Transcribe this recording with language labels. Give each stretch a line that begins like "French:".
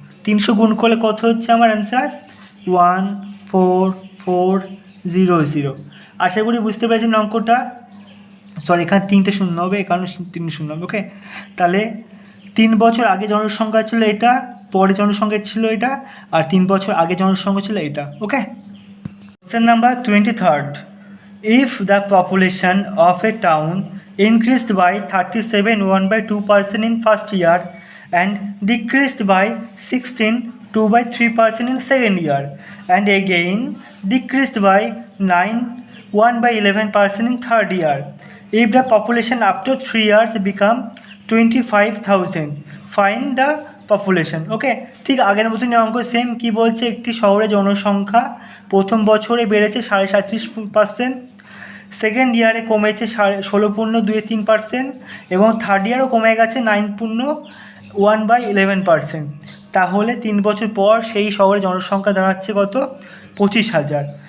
Bangla: 300 গুণ করলে কত হচ্ছে আমার অ্যান্সার? 14400। আশা করি বুঝতে পেরেছেন অঙ্কটা। সরি, এখানে 3টে শূন্য হবে, এখানে 3 শূন্য হবে। ওকে, তাহলে 3 বছর আগে জনসংখ্যা ছিল এটা, পরে জনসংখ্যা ছিল এটা, আর 3 বছর আগে জনসংখ্যা ছিল এটা।
English: Okay, question number 23rd, if the population of a town increased by 37 1/2% in first year and decreased by 16 2/3% in second year and again decreased by 9 1/11% in third year, if the population after 3 years become 25,000, find the population.
Bangla: ওকে, ঠিক আগের মতনই অঙ্ক same. কি বলছে? একটি শহরে জনসংখ্যা প্রথম বছরে বেড়েছে 37.5%, সেকেন্ড ইয়ারে কমেছে 16.23%, এবং থার্ড ইয়ারও কমে গেছে 9.1/11%। তাহলে 3 বছর পর সেই শহরে জনসংখ্যা দাঁড়াচ্ছে কত? 25,000।